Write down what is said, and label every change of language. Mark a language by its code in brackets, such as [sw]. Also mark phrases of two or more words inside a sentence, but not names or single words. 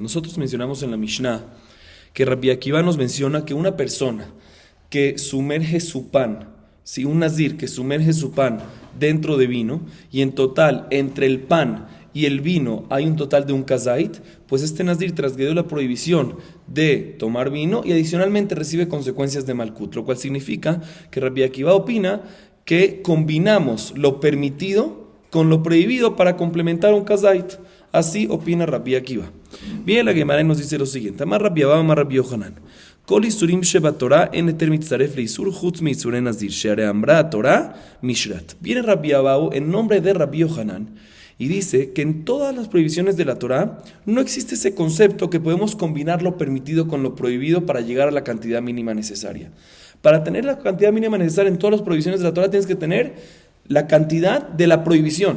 [es] Nosotros mencionamos en la Mishnah que Rabbi Akiva nos menciona que una persona que sumerge su pan, si un Nazir que sumerge su pan dentro de vino, y en total entre el pan y el vino hay un total de un kazait, pues este Nazir transgredió la prohibición de tomar vino y adicionalmente recibe consecuencias de malkut, lo cual significa que Rabbi Akiva opina que combinamos lo permitido con lo prohibido para complementar un kazait. Así opina Rabbi Akiva. Bien, la Gemara nos dice lo siguiente: [he] אמר רבי אבא, אמר רבי יוחנן. כל איסורין שבתורה אין היתר מצטרף לאיסור חוץ מאיסורי נזיר שהרי אמרה תורה משרת. [es] Viene Rabbi Abba en nombre de Rabbi Yohanan y dice que en todas las prohibiciones de la Torah no existe ese concepto que podemos combinar lo permitido con lo prohibido para llegar a la cantidad mínima necesaria. Para tener la cantidad mínima necesaria en todas las prohibiciones de la Torah tienes que tener la cantidad de la prohibición.